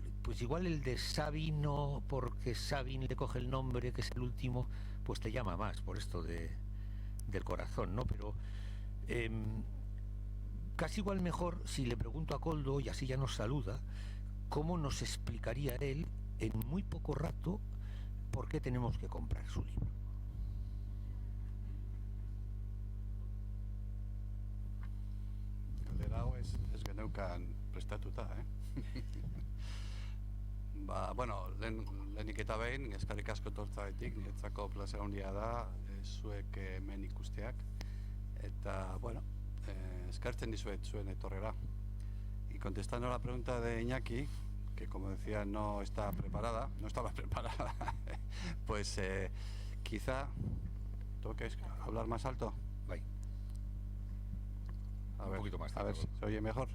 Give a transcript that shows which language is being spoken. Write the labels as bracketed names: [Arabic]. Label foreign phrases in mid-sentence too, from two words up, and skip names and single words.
[Spanish] Pues igual el de Sabino, porque Sabin le coge el nombre, que es el último, pues te llama más por esto del corazón, ¿no? Pero casi igual mejor si le pregunto a Koldo, y así ya nos saluda, cómo nos explicaría él en muy poco rato por qué tenemos que comprar su libro. [Basque] Hau ez geneukan prestatuta, bueno, lehenik eta behin, eskerrik asko tortzagatik, niretzako plazer handia da zuek hemen ikusteak, eta, bueno, eskertzen dizuet zuen etorrera. [Spanish] Y contestando a la pregunta de Iñaki, que como decía no estaba preparada, pues quizá tengo que hablar más alto. A ver, un poquito más, a ver si se oye mejor.